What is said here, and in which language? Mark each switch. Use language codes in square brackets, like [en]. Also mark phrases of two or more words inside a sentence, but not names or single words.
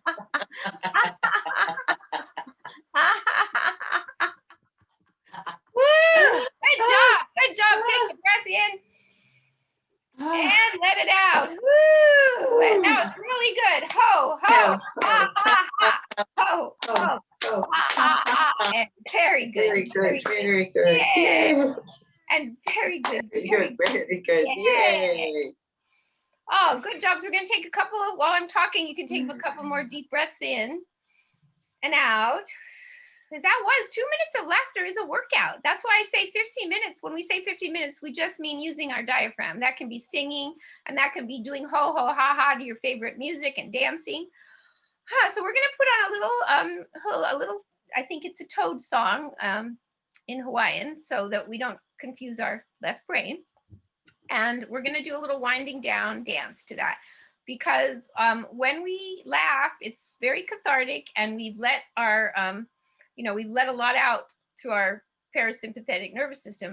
[en] Woo! Good job. Good job. Take a breath in and let it out. Woo! And now it's really good. Ho, ho, ha, ha, ha. Ho, ho, ha, ha, ha. And very good. Very good, very good. Yeah. And very good. Very good, very good. Yay. Oh, good job. So we're going to take a couple of, while I'm talking, you can take a couple more deep breaths in and out. Because that was 2 minutes of laughter is a workout. That's why I say 15 minutes. When we say 15 minutes, we just mean using our diaphragm. That can be singing, and that can be doing ho, ho, ha, ha to your favorite music and dancing. So we're going to put on a little, I think it's a toad song in Hawaiian, so that we don't confuse our left brain. And we're going to do a little winding down dance to that. Because when we laugh, it's very cathartic, and we've let our, we've let a lot out through our parasympathetic nervous system.